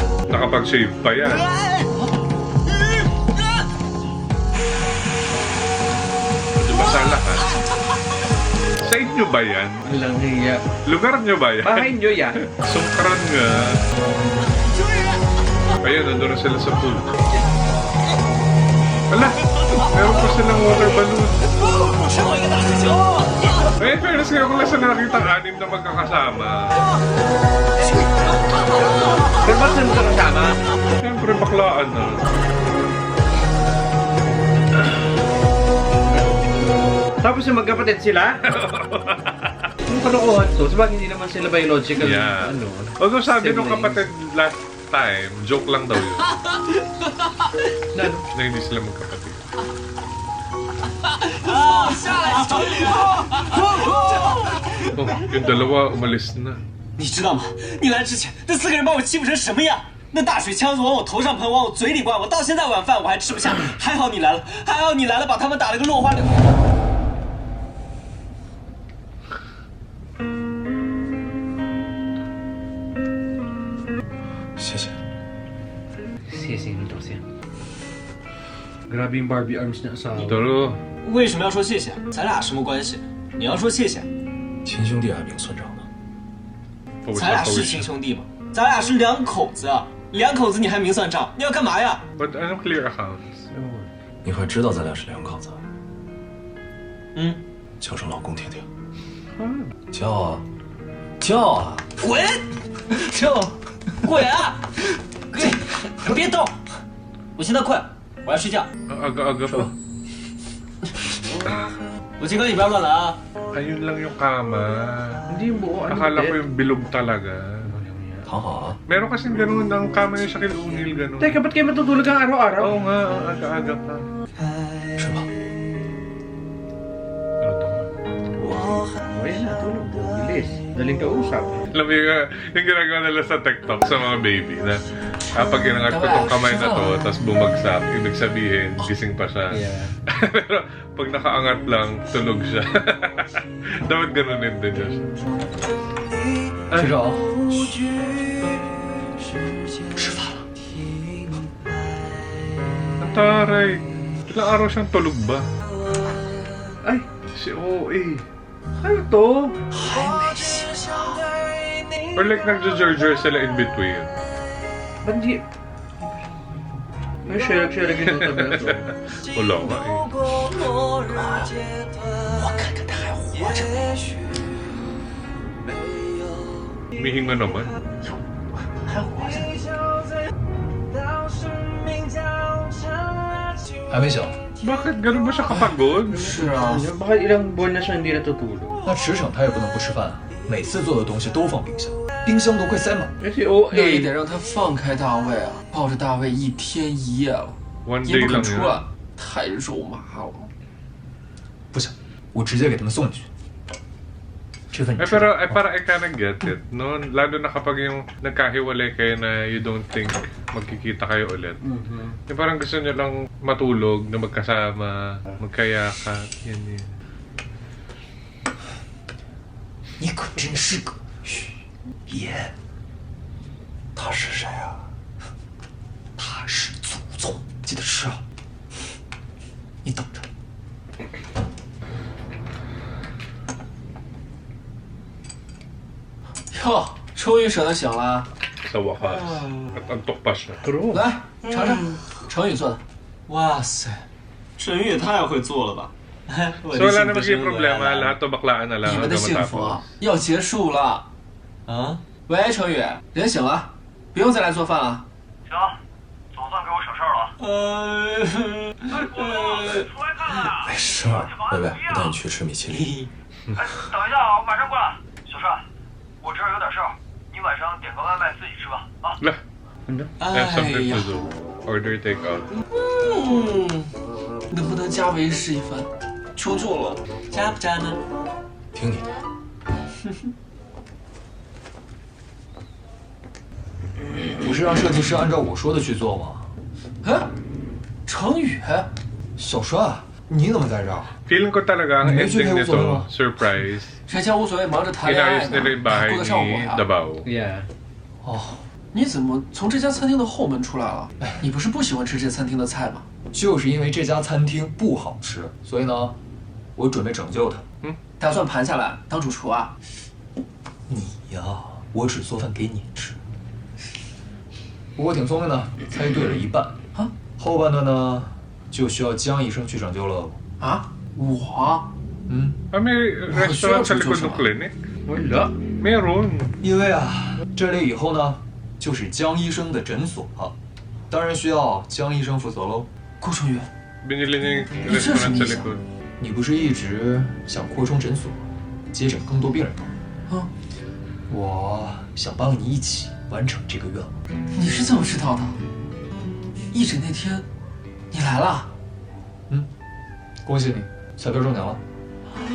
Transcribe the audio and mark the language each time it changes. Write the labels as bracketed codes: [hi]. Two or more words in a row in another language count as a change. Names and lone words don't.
[tl] Nakapag-shave pa yan. Basa lahat. Sa inyo ba yan? Walang hiya. Lugar nyo ba yan? Bahay nyo yan. Sukran nga. Ayun, nandun na sila sa pool. Wala! Meron pa silang water balloon. [zh] 是我一个大师兄。 [tl] Eh, fairness kayo kung nasa nakita ang anim na magkakasama. Pero ba't saan ka kasama? Siyempre, baklaan na. Tapos yung magkapatid sila? Yung kalokohan to, sabag hindi naman sila biological. Yeah. Ano? Although sabi nung siblings. kapatid last time, joke lang daw yun. Na ano? Na hindi sila magkapatid. [zh] 下来，小李！ [tl] Oh, yung dalawa umalis na. [zh] 你知道吗？你来之前，那4个人把我欺负成什么样？那大水枪子往我头上喷，往我嘴里灌，我到现在晚饭我还吃不下。还好你来了，还好你来了，把他们打了个落花流。谢谢。谢谢你，导先。 [tl] Grabe yung [en] Barbie arms [tl] niya asawa. Toro. [zh] 为什么要说谢谢？咱俩什么关系？你要说谢谢，亲兄弟还明算账呢。咱俩是亲兄弟吗？咱俩是2口子啊，2口子你还明算账？你要干嘛呀？ [en] But anong clear accounts? [zh] 你还知道咱俩是2口子？嗯，叫声老公听听。叫啊，叫啊！滚！叫！滚啊！别动！我现在困，我要睡觉。 [tl] Aga-aga pa. [zh] 我警告你不要乱来啊！ [tl] Ayun lang yung kama. Hindi mo, ano Akala ko ba? yung bilog talaga. [zh] 躺好啊。 [tl] Meron kasing ganun ang kama niya sa Kilunil, ganun. Teka, ba't kayo matutulog ang araw-araw? Oo nga, ang aga-aga pa. [zh] 是吧？ [tl] Ano to? Okay na, tulog. Bilis. Daling kausap. Alam mo yung ginagawa nila sa TikTok sa mga baby na kapag inangat ko tong kamay na to, tapos bumagsak, ibig sabihin, gising pa siya. Yeah. Pero pag nakaangat lang, tulog siya. Dapat ganunin din niya siya. [zh] 学长，吃饭了。 [tl] Ang taray. Ilang araw siyang tulog ba? Ay, Si OA. ano to? [en] Or like [tl] nagja-jar-jar sila in between. Ba't di... May share yung tabi na to. Wala nga eh. [zh] 我看看他还活着没？ [tl] Humihinga naman. [zh] 还活着。还没醒。 [tl] Bakit ganun ba siya kapagod? [zh] 是啊， [tl] Baka ilang buwan na siya hindi natutulog. [zh] 那驰骋他也不能不吃饭啊，每次做的东西都放冰箱，冰箱都快塞满了。 [tl] Kasi [zh] 那也 [tl] OA. [zh] 得让他放开大卫啊，抱着大卫1天1夜了， [tl] One [zh] 也 [tl] day [zh] 不肯 [tl] lang [zh] 出 [tl] yun. [zh] 来，太肉麻了。不行，我直接给他们送去。这份你 [tl] Eh [zh] 吃 [tl] pero para [en] I kinda get it, no? [tl] Lalo na kapag yung nagkahiwalay kayo na [en] you don't think [tl] magkikita kayo ulit. Yung parang gusto niyo lang matulog, na magkasama, magkayakat, yan yun. [zh] 你可真是个嘘爷。他是谁啊？他是祖宗，记得吃啊。你等着。哟，终于舍得醒了， [tl] Sa wakas. At antok pa siya. [zh] 来尝尝成宇做的。哇塞，沈宇也太会做了吧！我 [tl] So [zh] 的 [tl] wala [zh] 幸 [tl] na [zh] 福生 [tl] magiging [zh] 活 [tl] problema, [zh] 来了 [tl] lahat to baklaan na lang [zh] 你们的 [tl] hanggang [zh] 幸福 [tl] matapos. [zh] 啊要结束了。啊！喂，成宇，人醒了，不用再来做饭了。行，总算给我省事儿了。出来看看啊！没事儿，薇薇，我带你去吃米其林。哎，等一下啊，我马上过来。小帅，我这儿有点事儿，你晚上点个外卖自己吃吧。啊。 [en] Lah, I have [zh] 哎 [en] something [zh] 呀 [en] to，do. Order takeout. [zh] 能不能加为师一番？求求了。渣不渣呢？听你的。不是让设计师按照我说的去做吗？哎，成宇，小帅，你怎么在这儿？ [tl] Feeling ko talaga ang Medyo ending kayo nito, uso, surprise. [zh] 人家无所谓，忙着谈恋爱 [tl] Inayos nila yung [zh] 呢， [tl] bahay [zh] 顾得上我 [tl] ni [zh] 呀？ [tl] Davao. Yeah. [zh] 哦，你怎么从这家餐厅的后门出来了？你不是不喜欢吃这餐厅的菜吗？就是因为这家餐厅不好吃，所以呢，我准备拯救它。打算盘下来当主厨啊？你呀，我只做饭给你吃。不过挺聪明的，猜对了一半。啊？后半段呢，就需要江医生去拯救了。啊？我？嗯， [tl] Ah, may restaurant sa likod ng clinic? Wala. Meron. [zh] 因为啊，这里以后呢，就是江医生的诊所了，当然需要江医生负责喽。顾成宇， [tl] Binili niya yung Eh, sir, restaurant sa sumisa. likod. [zh] 你不是一直想扩充诊所，接诊更多病人吗？嗯，我想帮你一起完成这个愿望。你是怎么知道的？义诊那天，你来了。恭喜你，彩票中奖了。